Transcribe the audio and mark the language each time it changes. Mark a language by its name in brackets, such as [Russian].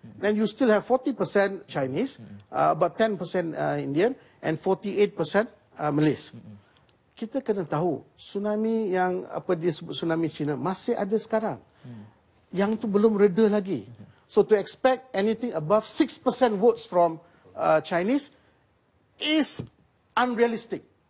[English] Then you still have 40% Chinese, about 10% Indian, and 48% Malays. [Malay] Kita kena tahu, tsunami yang dia sebut tsunami China masih ada sekarang. Yang itu belum reda lagi. [English] So to expect anything above 6% votes from Chinese is unrealistic.